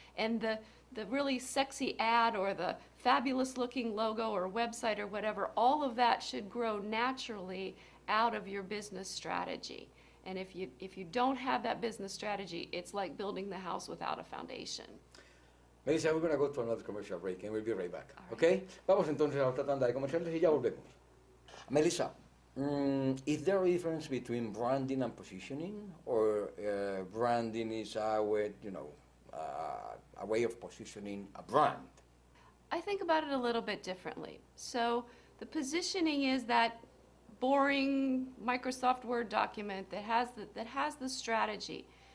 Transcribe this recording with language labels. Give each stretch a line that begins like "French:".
English: And the really sexy ad or the fabulous looking logo or website or whatever, all of that should grow naturally out of your business strategy. And if you don't have that business strategy, it's like building the house without a foundation. Melissa, we're going to go to another commercial break and we'll be right back. Right. Okay?
Spanish: Vamos entonces a otra tanda de comerciales y ya volvemos.
English: Melissa, is there a difference between branding and positioning, or branding is a way, you know, a way of positioning a brand? I think about it a little bit differently. So the positioning is that boring Microsoft Word document that has the strategy.